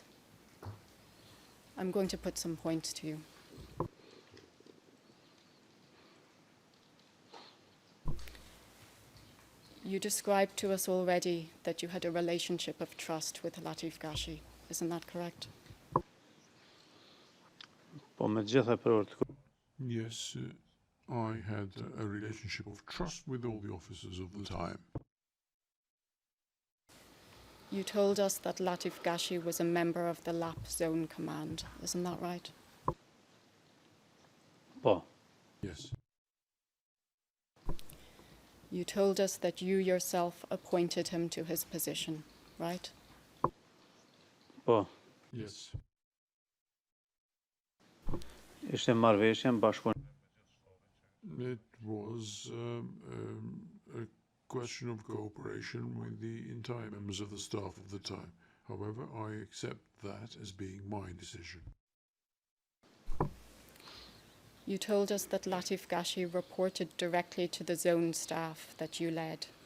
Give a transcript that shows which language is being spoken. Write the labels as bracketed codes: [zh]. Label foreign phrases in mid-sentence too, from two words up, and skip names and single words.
[en] I'm going to put some points to you. You described to us already that you had a relationship of trust with Latif Ghashi. Isn't that correct? [sq] Po me gjitha përvojat. [en] Yes, I had a relationship of trust with all the officers of the time. You told us that Latif Ghashi was a member of the LAP Zone Command. Isn't that right? [sq] Po. [en] Yes. You told us that you yourself appointed him to his position, right? [sq] Po. [en] Yes. [sq] Ishte marrëveshje bashkëpunim. [en] It was a question of cooperation with the entire members of the staff of the time. However, I accept that as being my decision. You told us that Latif Ghashi reported directly to the zone staff that you led.